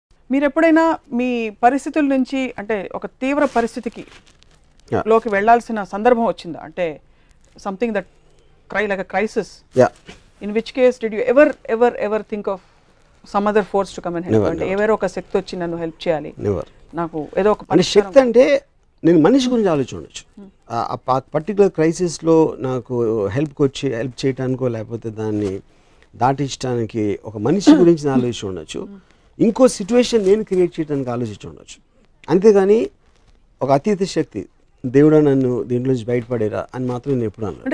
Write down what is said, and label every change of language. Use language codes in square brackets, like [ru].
[te] మీరు ఎప్పుడైనా మీ పరిస్థితుల నుంచి అంటే ఒక తీవ్ర పరిస్థితికి లోకి వెళ్ళాల్సిన సందర్భం వచ్చిందా? అంటే [en] Something that like a crisis. Yeah. In which case did you ever think of some other force to come and help? [te] అంటే ఎవరో ఒక శక్తి వచ్చి నన్ను హెల్ప్ చేయాలి, నాకు ఏదో ఒక అంటే శక్తి అంటే నేను మనిషి గురించి ఆలోచించవచ్చు. ఆ పర్టికులర్ క్రైసిస్లో నాకు హెల్ప్ చేయడానికో లేకపోతే దాన్ని దాటించడానికి ఒక మనిషి గురించి నేను ఆలోచించి ఉండొచ్చు. ఇంకో సిచ్యువేషన్ నేను క్రియేట్ చేయడానికి ఆలోచించి ఉండొచ్చు. అంతేగాని ఒక అతీత శక్తి దేవుడా నన్ను దీంట్లోంచి బయటపడేరా అని మాత్రం నేను ఎప్పుడు అన్నాను.